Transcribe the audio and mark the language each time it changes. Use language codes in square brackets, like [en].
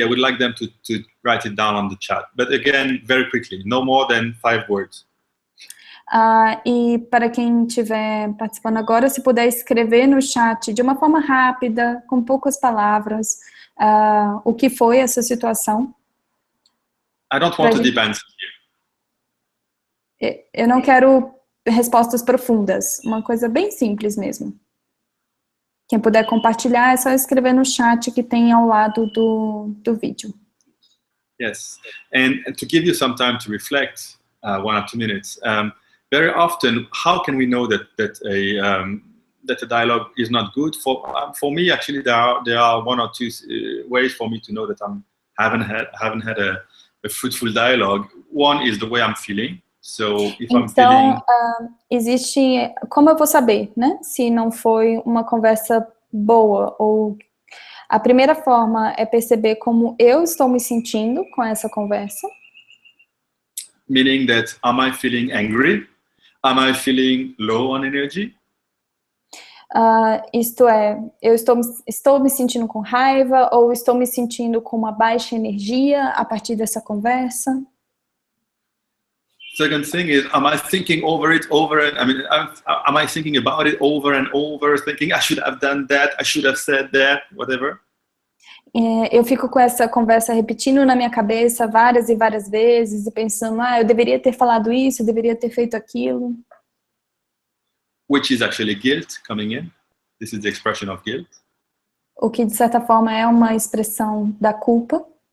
[en] I would like them to write it down on the chat. But again, very quickly, no more than 5 words. [pt] E para quem estiver participando agora, se puder escrever no chat de uma forma rápida, com poucas palavras, o que foi essa situação. [en] I don't want a deep answer here. [pt] Eu não quero respostas profundas, uma coisa bem simples mesmo. Quem puder compartilhar, é só escrever no chat que tem ao lado do vídeo. [en] Yes, and to give you some time to reflect, 1 or 2 minutes, very often, how can we know that a dialogue is not good? For me, actually, there are 1 or 2 ways for me to know that I haven't had a fruitful dialogue. One is the way I'm feeling. So if I'm feeling... [pt] existe, como eu vou saber, né, se não foi uma conversa boa, ou a primeira forma é perceber como eu estou me sentindo com essa conversa. [en] Meaning that, am I feeling angry? Am I feeling low on energy? [pt] Isto é, eu estou me sentindo com raiva, ou estou me sentindo com uma baixa energia a partir dessa conversa. [en] Second thing is, am I thinking over it over and am I thinking about it over and over, thinking I should have done that, I should have said that, whatever? [pt] Eu fico com essa conversa repetindo na minha cabeça várias e várias vezes e pensando, eu deveria ter falado isso, eu deveria ter feito aquilo. [en] Which is actually guilt coming in. This is the expression of guilt. [pt] O que de certa forma é uma expressão da culpa.